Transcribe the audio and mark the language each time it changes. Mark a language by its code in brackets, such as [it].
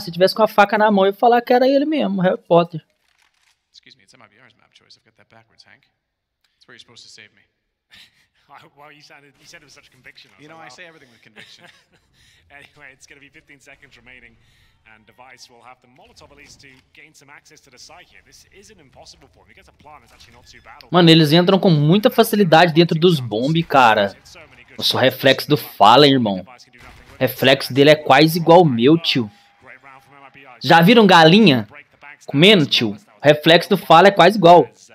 [pt] Se tivesse com a faca na mão, eu ia falar que era ele mesmo, Harry Potter. [en] Excuse me, it's MIBR's map choice. I've got that backwards, Hank. That's where you're supposed to save me. Well, you said it with such conviction. You know, I say everything with conviction. Anyway, it's going to be 15 seconds remaining, and Device will have the Molotov at least to gain some access to the site here. This isn't impossible for him. He gets a plan, it's actually not too bad. [pt] Mano, eles entram com muita facilidade dentro dos bomb, cara. Nossa, o reflexo do Fallen, irmão. O reflexo dele é quase igual ao meu, tio. Já viram galinha comendo, tio? O reflexo do Fallen é quase igual.